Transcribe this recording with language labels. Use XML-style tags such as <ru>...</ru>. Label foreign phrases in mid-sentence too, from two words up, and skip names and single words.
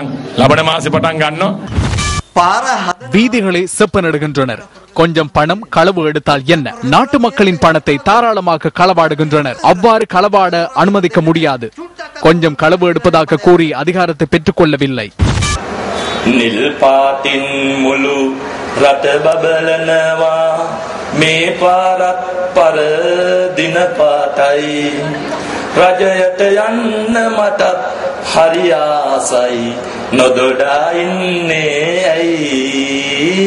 <ta>வீதிகளை செப்பனிடுகின்றனர். கொஞ்சம் பணம் களவு எடுத்தால் என்ன? நாட்டு மக்களின் பணத்தை தாராளமாக களவாடுகின்றனர். அவ்வாறு களவாட அனுமதிக்க முடியாது. கொஞ்சம் களவு எடுப்பதாக கூறி அதிகாரத்தை பெற்றுக் கொள்ளவில்லை.</ta> <si>රජයට යන්න මටත් හරි ආසයි නොදොඩා ඉන්නේ ඇයි</si>